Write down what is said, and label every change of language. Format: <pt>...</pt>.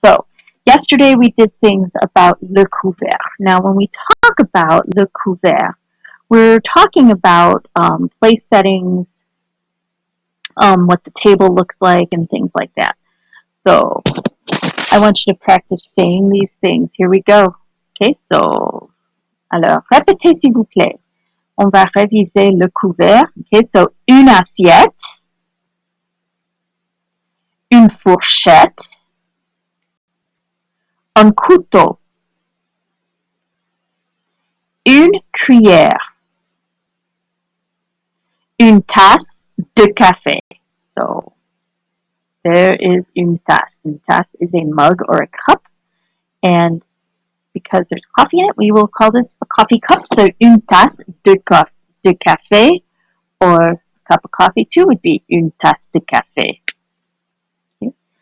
<en>So yesterday we did things about le couvert. Now, when we talk about le couvert, we're talking about place settings, what the table looks like, and things like that. So I want you to practice saying these things. Here we go. Okay, so,</en> <fr>alors, répétez s'il vous plaît. On va réviser le couvert.</fr> <en>Okay, so</en> <fr>une assiette, une fourchette, un couteau, une cuillère, une tasse de café.</fr> <en>So there is une tasse. Une tasse is a mug or a cup, and because there's coffee in it, we will call this a coffee cup. So</en> <fr>une tasse de café,</fr> <en>or a cup of coffee too would be une tasse de café. Okay.</en>